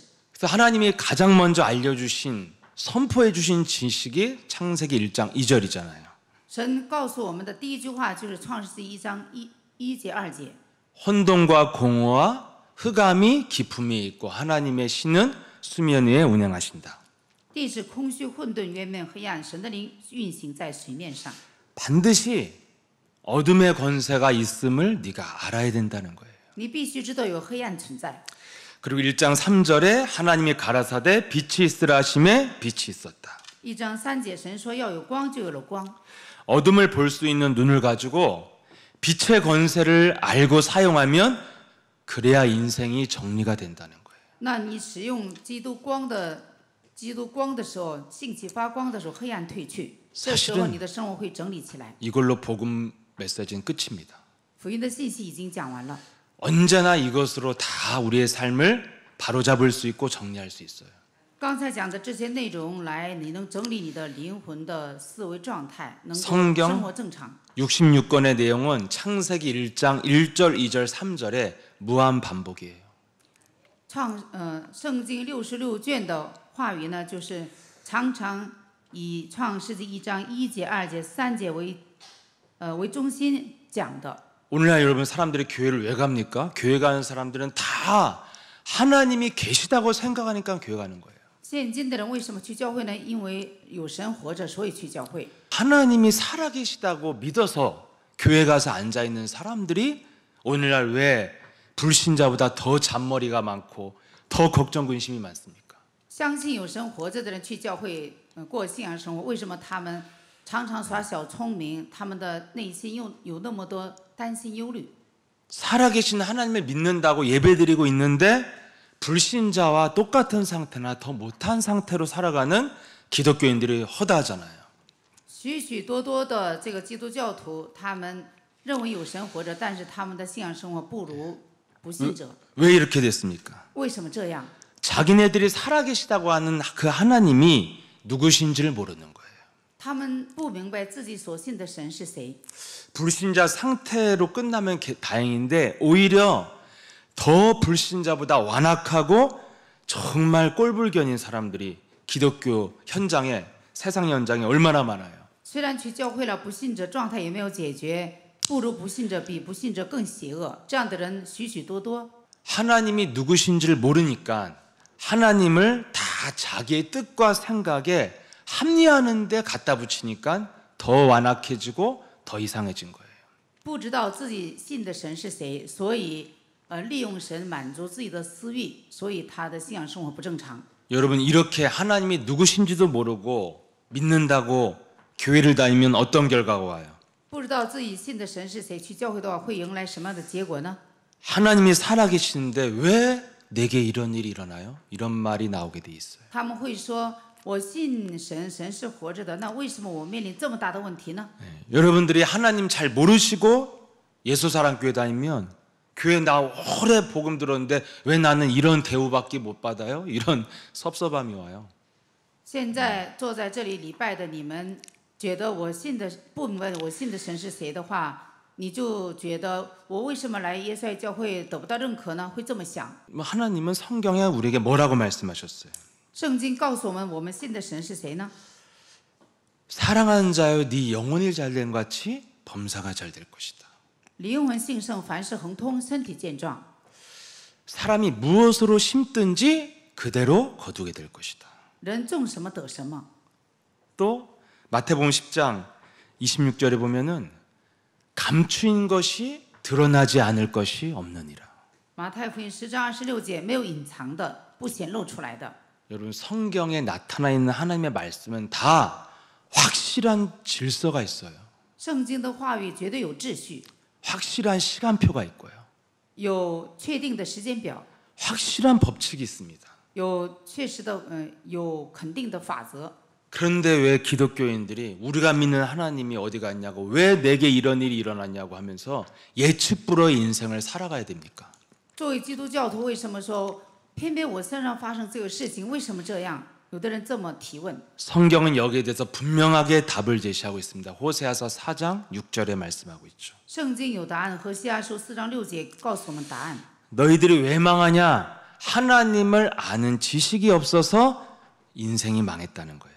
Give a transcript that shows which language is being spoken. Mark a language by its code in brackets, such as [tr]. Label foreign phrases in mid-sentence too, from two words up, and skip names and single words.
[ko] 그래서 하나님이 가장 먼저 알려주신 선포해 주신 지식이 창세기 1장 2절이잖아요. [zh] 神告诉我们的第一句话就是创世纪1章1节2节。 [ko] 혼돈과 공허와 흑암이 깊음이 있고 하나님의 신은 수면 위에 운행하신다. [zh] 地是空虚混沌渊面黑暗，神的灵运行在水面上。 [ko] 반드시 어둠의 권세가 있음을 네가 알아야 된다는 거예요. [zh] 你必须知道有黑暗存在。 [ko] 그리고 1장 3절에 하나님이 가라사대 빛이 있으라 하심에 빛이 있었다. [zh] 1章3节，神说要有光，就有了光。 [ko] 어둠을 볼 수 있는 눈을 가지고 빛의 권세를 알고 사용하면 그래야 인생이 정리가 된다는 거예요. [zh] 那你使用基督光的时候，兴起发光的时候，黑暗退去，这时候 [ko] 사실은 [zh] 你的生活会整理起来。 [ko] 이걸로 복음 메시지는 끝입니다. [zh] 福音的信息已经讲完了， [ko] 언제나 이것으로 다 우리의 삶을 바로잡을 수 있고 정리할 수 있어요. [zh] 刚才讲的这些内容来，你能整理你的灵魂的思维状态，能够 [ko] 성경 [zh] 生活正常。 [ko] 66권의 내용은 창세기 1장 1절, 2절, 3절의 무한 반복이에요. [zh] 圣经66卷的话语呢，就是常常以创世纪1章1节、2节、3节为中心讲的。 [ko] 오늘날 여러분 사람들이 교회를 왜 갑니까? 교회 가는 사람들은 다 하나님이 계시다고 생각하니까 교회 가는 거예요. [zh] 现今的人为什么去教会呢？因为有神活着，所以去教会。 [ko] 하나님이 살아계시다고 믿어서 교회 가서 앉아 있는 사람들이 오늘날 왜 불신자보다 더 잔머리가 많고 더 걱정 근심이 많습니까? [zh] 相信有神活着的人去教会，过信仰生活，为什么他们常常耍小聪明？他们的内心又有那么多担心忧虑？ [ko] 살아계신 하나님을 믿는다고 예배드리고 있는데 불신자와 똑같은 상태나 더 못한 상태로 살아가는 기독교인들이 허다하잖아요. [zh] 许许多多的这个基督教徒，他们认为有神活着，但是他们的信仰生活不如不信者。 [ko] 왜 이렇게 됐습니까? [zh] 为什么这样？ [ko] 자기네들이 살아계시다고 하는 그 하나님이 누구신지를 모르는 거예요. [zh] 他们不明白自己所信的神是谁。 [ko] 불신자 상태로 끝나면 다행인데 오히려 더 불신자보다 완악하고 정말 꼴불견인 사람들이 기독교 현장에 세상 현장에 얼마나 많아요. [zh] 虽然去教会了，不信者状态也没有解决，不如不信者比不信者更邪恶。这样的人许许多多。 [ko] 하나님이 누구신지를 모르니까 하나님을 다 자기의 뜻과 생각에 합리하는 데 갖다 붙이니까 더 완악해지고 더 이상해진 거예요. [zh] 不知道自己信的神是谁，所以利用神满足自己的私欲，所以他的信仰生活不正常。 [ko] 여러분 이렇게 하나님이 누구신지도 모르고 믿는다고 교회를 다니면 어떤 결과가 와요? [zh] 不知道自己信的神是谁，去教会的话会迎来什么样的结果呢？ [ko] 하나님이 살아계시는데 왜 내게 이런 일이 일어나요? 이런 말이 나오게 돼 있어요. [zh] 他们会说：“我信神，神是活着的，那为什么我面临这么大的问题呢？” [ko] 여러분들이 하나님 잘 모르시고 예수사랑교회 다니면 교회 나 오래 복음 들었는데 왜 나는 이런 대우받기 못 받아요? 이런 섭섭함이 와요. [zh] 现在坐在这里礼拜的你们，觉得我信的不明白我信的神是谁的话，你就觉得我为什么来耶稣爱教会得不到认可呢？会这么想。 [ko] 하나님은 성경에 우리에게 뭐라고 말씀하셨어요? [zh] 圣经告诉我们，我们信的神是谁呢？ [ko] 사랑하는 자여 네 영혼이 잘된 같이 범사가 잘 될 것이다. [zh] 灵魂兴盛，凡事亨通，身体健壮。 [ko] 사람이 무엇으로 심든지 그대로 거두게 될 것이다. [zh] 人种什么得什么。 [ko] 또 마태복음 10장 26절에 보면은 감추인 것이 드러나지 않을 것이 없느니라. [zh] 马太福音10章26节，没有隐藏的，不显露出来的。 [ko] 여러분 성경에 나타나 있는 하나님의 말씀은 다 확실한 질서가 있어요. [zh] 圣经的话语绝对有秩序， [ko] 확실한 시간표가 있고요. [zh] 有确定的时间表， [ko] 확실한 법칙이 있습니다. [zh] 有确实的有肯定的法则。 [ko] 그런데 왜 기독교인들이 우리가 믿는 하나님이 어디 갔냐고 왜 내게 이런 일이 일어났냐고 하면서 예측 불허의 인생을 살아가야 됩니까? [zh] 作为基督教徒，为什么说偏偏我身上发生这个事情？为什么这样？有的人这么提问。 [ko] 성경은 여기에 대해서 분명하게 답을 제시하고 있습니다. 호세아서 4장 6절에 말씀하고 있죠. [zh] 圣经有答案，和西阿书4章6节告诉我们答案。 [ko] 너희들이 왜 망하냐? 하나님을 아는 지식이 없어서 인생이 망했다는 거예요.